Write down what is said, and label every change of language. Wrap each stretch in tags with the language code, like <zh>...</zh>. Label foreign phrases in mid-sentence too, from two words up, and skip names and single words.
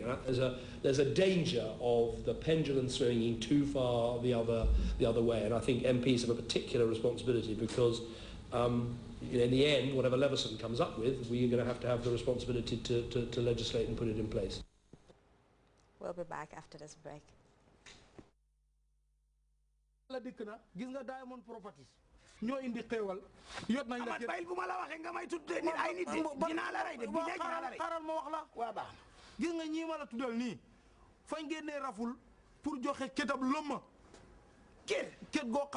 <en>There's a danger of the pendulum swinging too far the other way, and I think MPs have a particular responsibility because in the end, whatever Leveson comes up with, we're going to have the responsibility to legislate and put it in place. We'll be back after this break.</en> <wo>la dikk na gis nga Diamond Properties ñoo indi xéewal yot nañ la bayil bu ma la waxee nga may tuddee nit ay nit dinaa la rey de bi dinaa la rey xaral ma wax la waa baax gis nga ñii ma la tuddal nii fañ génnee raful pour joxe kétab lëmma két goo xam</wo>